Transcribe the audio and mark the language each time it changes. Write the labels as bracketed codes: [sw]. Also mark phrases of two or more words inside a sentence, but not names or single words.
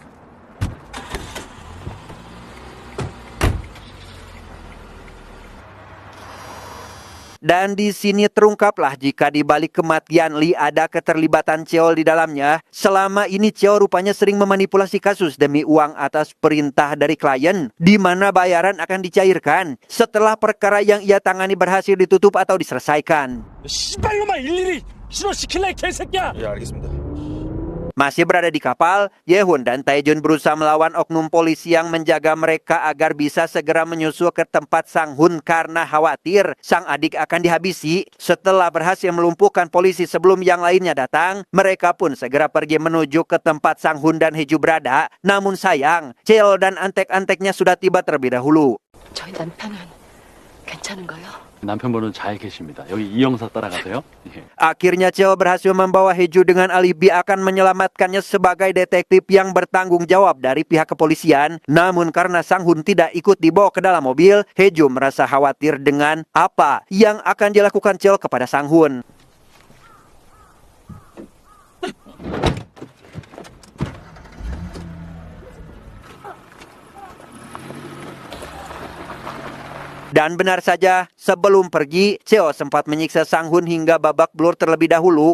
[id] Dan di sini terungkaplah jika di balik kematian Lee ada keterlibatan Cheol di dalamnya. Selama ini Cheol rupanya sering memanipulasi kasus demi uang atas perintah dari klien, di mana bayaran akan dicairkan setelah perkara yang ia tangani berhasil ditutup atau diselesaikan. [ko] 씨발로만 일일이 신호시킬래 개새끼야! 예, 알겠습니다. [id] Masih berada di kapal, Yehun dan Taejun berusaha melawan oknum polisi yang menjaga mereka agar bisa segera menyusul ke tempat Sang Hun karena khawatir sang adik akan dihabisi. Setelah berhasil melumpuhkan polisi sebelum yang lainnya datang, mereka pun segera pergi menuju ke tempat Sang Hun dan Heju berada. Namun sayang, Cheol dan antek-anteknya sudah tiba terlebih dahulu. [ko] 저희 남편은 괜찮은가요? 남편분은 잘 계십니다. 여기 이 형사 따라가세요. 예. [id] Akhirnya Cheol berhasil membawa Heju dengan alibi akan menyelamatkannya sebagai detektif yang bertanggung jawab dari pihak kepolisian. Namun karena Sang Hun tidak ikut dibawa ke dalam mobil, Heju merasa khawatir dengan apa yang akan dilakukan Cheol kepada Sang Hun. Dan benar saja, sebelum pergi, Cheol sempat menyiksa Sang Hun hingga babak belur terlebih dahulu.